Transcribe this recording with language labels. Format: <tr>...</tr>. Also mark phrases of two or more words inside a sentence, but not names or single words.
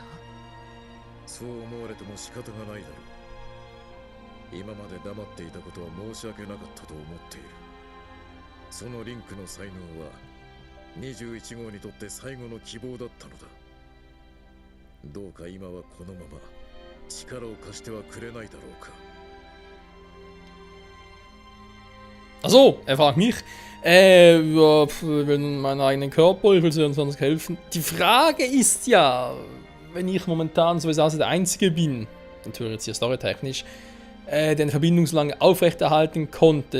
<ja>そう思われても仕方がないだろう。今まで黙っていたことは申し訳なかったと思っている。そのリンクの才能は21号にとって最後の希望だったのだ。どうか今はこのまま力を貸してはくれないだろうか。</ja> <de>Achso, er fragt mich. Wenn meinen eigenen Körper, ich will dir sonst helfen. Die Frage ist ja, wenn ich momentan sowieso der Einzige bin, natürlich jetzt hier storytechnisch, den Verbindung so lange aufrechterhalten konnte.</de>